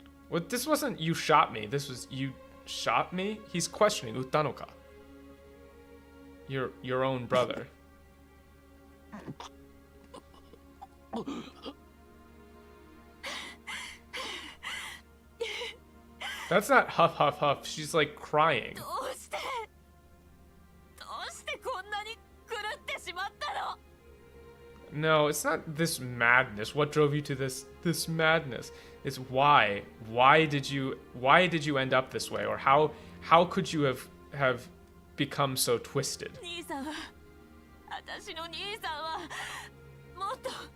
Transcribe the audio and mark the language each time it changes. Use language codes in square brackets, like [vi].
[en] Well, this wasn't you shot me. This was you shot me? He's questioning Utanoka. Your own brother. That's not huff huff huff. She's like crying. [ja] どうしてこんなに狂ってしまったの？ [en] No, it's not this madness. What drove you to this madness? It's why. Why did you end up this way? Or how could you have become so twisted? [ja] 兄さんは、私の兄さんはもっと。